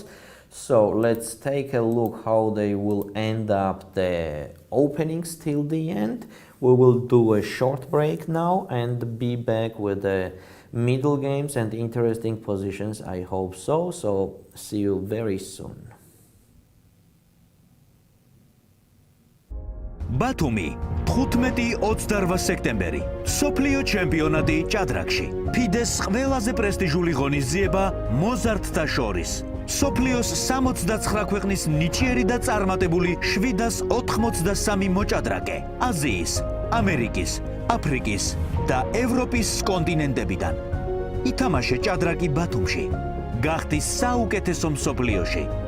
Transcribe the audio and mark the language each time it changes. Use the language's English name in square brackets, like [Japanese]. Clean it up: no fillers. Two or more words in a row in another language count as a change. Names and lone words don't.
[English] So let's take a look how they will end up the openings till the end. We will do a short break now and be back with the middle games and interesting positions, I hope so. So see you very soon. [Georgian] ბათუმი 15-28 სექტემბერი სოფლიო ჩემპიონატი ჭადრაკში ფიდეს ყველაზე პრესტიჟული ღონისძიება მოზარდთა შორის სოფლიოს 69 ქვეყნის ნიჭიერი და წარმატებული 783 მოჭადრაკე აზიის, ამერიკის, აფრიკის და ევროპის კონტინენტებიდან ითამაშე ჭადრაკი ბათუმში გახდი საუკეთესო მსოფლიოში